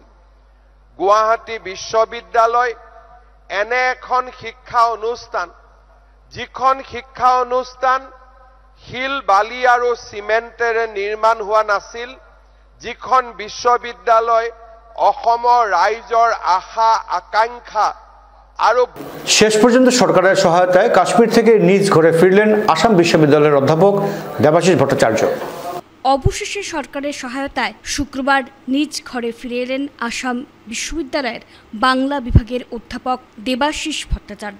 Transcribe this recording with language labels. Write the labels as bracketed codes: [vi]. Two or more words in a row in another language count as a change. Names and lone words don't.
[as] গুৱাহাটী বিশ্ববিদ্যালয় এনে এখন শিক্ষা অনুষ্ঠান, যিখন শিক্ষা অনুষ্ঠান শিল, বালি আৰু চিমেণ্টেৰে নিৰ্মাণ হোৱা নাছিল, যিখন বিশ্ববিদ্যালয় অসমৰ ৰাইজৰ আশা আকাংক্ষা আৰু [bn] শেষ পর্যন্ত সরকারের সহায়তায় কাশ্মীর থেকে নিজ ঘরে ফিরলেন আসাম বিশ্ববিদ্যালয়ের অধ্যাপক দেবাশিস ভট্টাচার্য। অবশেষে সরকারের সহায়তায় শুক্রবার নিজ ঘরে ফিরে এলেন আসাম বিশ্ববিদ্যালয়ের বাংলা বিভাগের অধ্যাপক দেবাশিস ভট্টাচার্য।